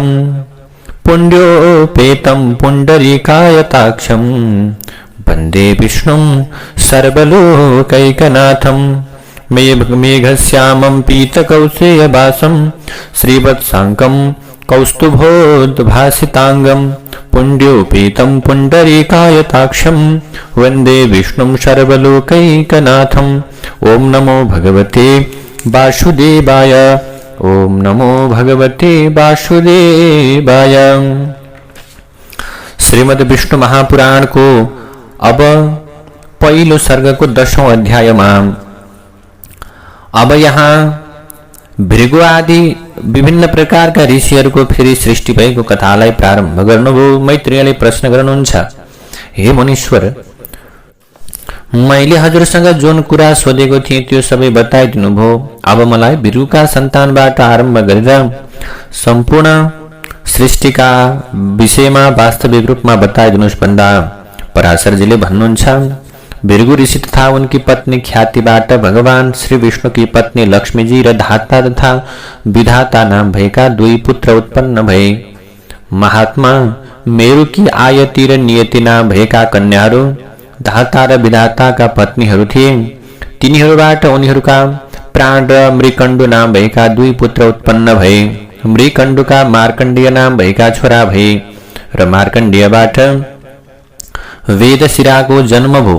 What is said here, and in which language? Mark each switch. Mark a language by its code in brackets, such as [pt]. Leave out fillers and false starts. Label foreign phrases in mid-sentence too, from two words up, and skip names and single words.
[sa] पुण्योपेतं पुण्डरीकायताक्षं वन्दे विष्णुं सर्वलोकैकनाथं मेघश्यामं पीतकौशेयवासं श्रीवत्साङ्कं कौस्तुभोद्भासिताङ्गं पुण्योपेतं पुण्डरीकायताक्षं वन्दे विष्णुं सर्वलोकैकनाथं। ओम नमो भगवते वासुदेवाय। ओम नमो भगवते वासुदेवाय। [ne] श्रीमद् विष्णु महापुराण को अब पहिलो सर्ग को 10वां अध्याय में अब यहाँ भृगु आदि विभिन्न प्रकार का ऋषिहरूको फेरि सृष्टि भएको कथालाई प्रारम्भ गर्नुभयो। मैत्रेयले प्रश्न गर्नुहुन्छ, हे मुनीश्वर, मैले हजुरसँग जुन कुरा सोधेको थिएँ त्यो सबै बताइदिनु भयो। अब मलाई भृगुका सन्तानबाट आरम्भ गरेर सम्पूर्ण सृष्टिका विषयमा वास्तविक रूपमा बताइदिनुहोस् भन्दा पराशरजीले भन्नुहुन्छ, भृगु ऋषि तथा उनकी पत्नी ख्यातिबाट भगवान श्री विष्णु की पत्नी लक्ष्मीजी र धाता तथा विधाता नाम भएका दुई पुत्र उत्पन्न भए। महात्मा मेरु की आयति र नियति नाम भएका कन्याहरू धाता र विधाताका पत्नीहरू थिए। तिनीहरूबाट उनीहरूका प्राण र मृकण्डु नाम भएका दुई पुत्र उत्पन्न भए। मृकण्डुका मार्कण्डेय नाम भएका छोरा भए र मार्कण्डेयबाट वेदशिराको जन्म भयो।